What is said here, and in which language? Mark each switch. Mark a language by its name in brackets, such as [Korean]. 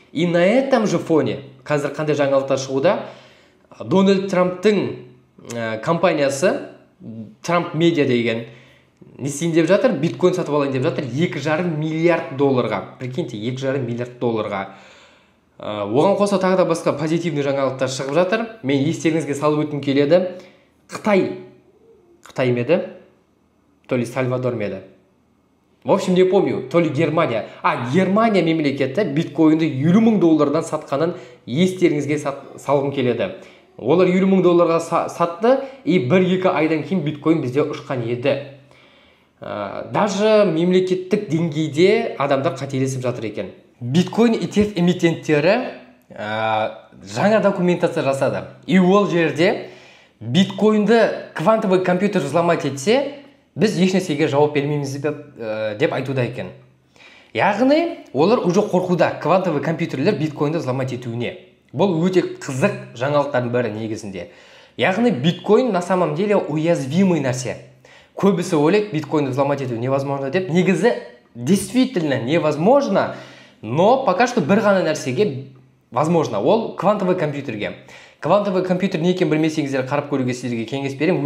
[Russian] И на этом же фоне [Kazakh] қазір қандай жаңалықтар шығуда, Дональд Трамптың компаниясы, Трамп медиа деген, не істейін деп жатыр, биткоин сатып алайын деп жатыр, 2,5 миллиард долларға. Прикиньте, 2,5 миллиард долларға. Оған қоса тағы да басқа позитивный жаңалықтар шығып жатыр. Мен естеріңізге салып өткім келеді. Қытай меді, то ли Сальвадор меді. [Russian] В общем, не помню, то ли Германия. [Kazakh] Германия мемлекеті биткоинді 70 000 доллардан сатқанын естеріңізге салғым келеді. Олар 70 000 долларға сатты, и 1-2 айдан кейін биткоин бізде ұшқан еді. Даже мемлекеттік деңгейде адамдар қателесіп жатыр екен. Биткоин ETF эмитенттері жаңа документация жасады. И ол жерде биткоинді [Russian] квантовый компьютер взломать [Kazakh] етсе, біз ешнәрсеге жауап бермейміз деп айтуда екен. Яғни, олар уже қорқуда [Russian] квантовый компьютерлер [Kazakh] биткоинді взломать етуіне. Бұл өте қызық жаңалықтардың бәрі негізінде. Яғни, биткоин [Russian] на самом деле уязвимый [Kazakh] нәрсе. Көбісі ойлайды, биткоинді взломать ету [Russian] невозможно [Kazakh] деп. Негізі [Russian] действительно невозможно, но пока что [Kazakh] бір ғана нәрсеге [Russian] возможно. [Kazakh] Ол квантовый компьютерге. Квантовый компьютер не екенін білмесеңіздер, қарап көруге сіздерге кеңес беремін.